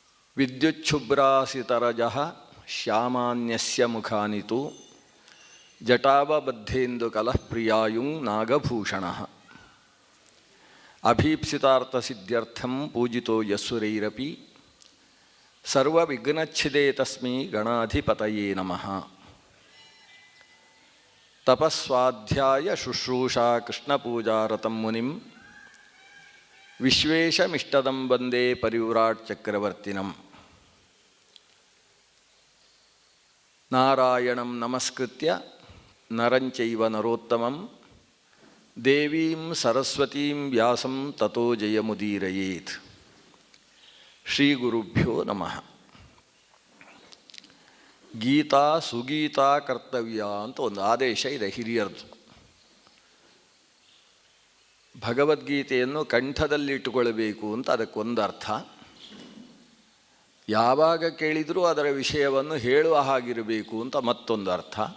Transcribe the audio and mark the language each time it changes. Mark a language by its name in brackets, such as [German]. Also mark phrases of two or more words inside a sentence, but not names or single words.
[Sanskrit] ವಿದ್ಯುಚ್ಛುಭ್ರಾಸಿತರಜಃ ಶ್ಯಾಮಾನ್ಯಸ್ಯ ಮುಖಾನಿತು ಜಟಾವಬದ್ಧೇಂದುಕಲಃ ಪ್ರಿಯಾಯುಂ ನಾಗಭೂಷಣಃ ಅಭೀಪ್ಸಿತಾರ್ಥಸಿದ್ಧ್ಯರ್ಥಂ ಪೂಜಿತೋ ಯಸ್ಸುರೈರಪಿ ಸರ್ವವಿಘ್ನಚ್ಛಿದೇ ತಸ್ಮೈ ಗಣಾಧಿಪತಯೇ ನಮಃ. ತಪಸ್ವಾಧ್ಯಾಯ ಶುಶ್ರೂಷಾ ಕೃಷ್ಣಪೂಜಾರತಂ ಮುನಿಂ ವಿಶ್ವೇಶಮಿಷ್ಟದಂ ವಂದೇ ಪರಿವ್ರಾಟ್ ಚಕ್ರವರ್ತಿನಂ. ನಾರಾಯಣಂ ನಮಸ್ಕೃತ್ಯ ನರಂಚೈವ ನರೋತ್ತಮಂ ದೇವೀಂ ಸರಸ್ವತೀಂ ವ್ಯಾಸಂ ತತೋ ಜಯಮುದೀರಯೇತ್. ಶ್ರೀ ಗುರುಭ್ಯೋ ನಮಃ. ಗೀತಾ ಸುಗೀತಾ ಕರ್ತವ್ಯ [Kannada] ಅಂತ ಒಂದು ಆದೇಶ ಇದೆ ಹಿರಿಯರದು. ಭಗವದ್ಗೀತೆಯನ್ನು ಕಂಠದಲ್ಲಿಟ್ಟುಕೊಳ್ಳಬೇಕು ಅಂತ ಅದಕ್ಕೊಂದು ಅರ್ಥ. ಯಾವಾಗ ಕೇಳಿದರೂ ಅದರ ವಿಷಯವನ್ನು ಹೇಳುವ ಹಾಗಿರಬೇಕು ಅಂತ ಮತ್ತೊಂದು ಅರ್ಥ.